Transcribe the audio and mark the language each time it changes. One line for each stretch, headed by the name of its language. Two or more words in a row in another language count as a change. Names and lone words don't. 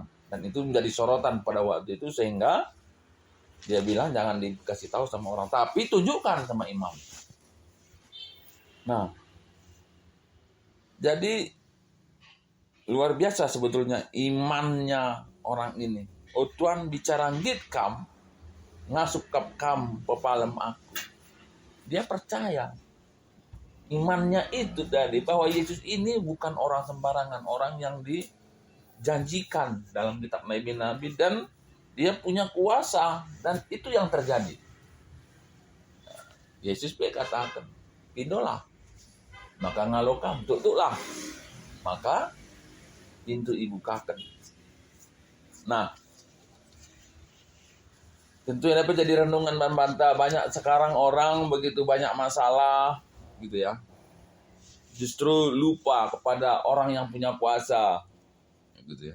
Indonesian: Dan itu menjadi sorotan pada waktu itu sehingga dia bilang jangan dikasih tahu sama orang. Tapi tunjukkan sama imam. Nah, jadi luar biasa sebetulnya imannya orang ini.
Batak Karo: Oh Tuhan bicara ngit kam, ngasup kap kam pepalem aku.
Indonesian: Dia percaya. Imannya itu tadi bahwa Yesus ini bukan orang sembarangan, orang yang dijanjikan dalam kitab nabi-nabi dan dia punya kuasa dan itu yang terjadi. Yesus berkatakan,
Batak Karo: pindolah, maka ngalokam, tutuklah,
Indonesian: maka pintu dibukakan. Nah, tentu yang dapat jadi renungan dan bantah. Banyak sekarang orang begitu banyak masalah gitu ya, justru lupa kepada orang yang punya kuasa gitu ya.